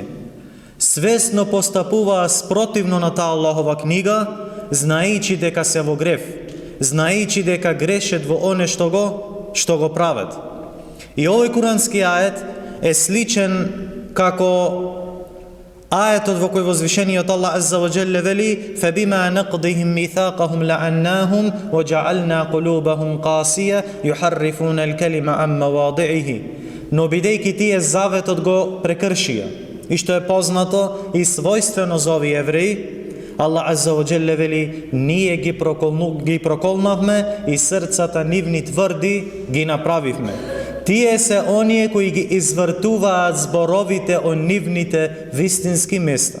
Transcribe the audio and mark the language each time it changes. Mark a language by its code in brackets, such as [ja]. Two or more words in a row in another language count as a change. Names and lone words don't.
[mk] Свесно постапуваа спротивно на таа Аллахова книга, знаејќи дека се во грев, знаејќи дека грешат во оне што го прават. И овој курански ајет е сличен како ајетот во кој возвишениот Аллах [ar] عز وجل [mk] вели: [ar] فَبِمَا نَقْضِهِمْ مِيثَاقَهُمْ لَعَنَّاهُمْ وَجَعَلْنَا قُلُوبَهُمْ قَاسِيَةً يُحَرِّفُونَ الْكَلِمَ عَن مَّوَاضِعِهِ. [mk] Но бидејќи тие заветот го прекршија, и што е познато и својствено за овие евреи, Аллах [ar] عز وجل [mk] вели: ние ги проколнавме и срцата нивни тврди ги направивме. Тие се оние кои ги извртуваат зборовите од нивните вистински места.